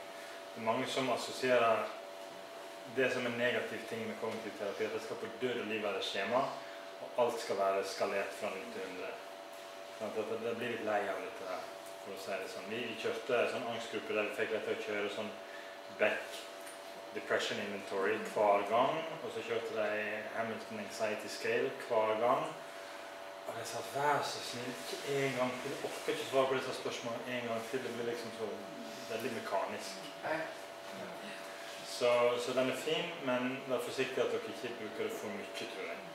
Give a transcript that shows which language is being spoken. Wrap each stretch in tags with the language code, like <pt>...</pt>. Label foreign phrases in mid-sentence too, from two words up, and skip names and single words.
<no>Det er mange som assosierer det som en negativ ting med kognitiv terapi, at det skal på død og liv være skjema, og alt skal være skalert fra 0 til 100. Det blir litt lei av dette her, for å si det sånn. Vi kjørte en sånn angstgruppe der vi fikk lett til å kjøre sånn back depression inventory hver gang, og så kjørte de Hamilton Anxiety Scale hver gang. Og de sa, vær så snill, ikke en gang til, jeg orker ikke svare på disse spørsmålene en gang til, det blir liksom så veldig mekanisk. Så den er fin, men vær forsiktig at dere ikke bruker det for mye, tror jeg.</no>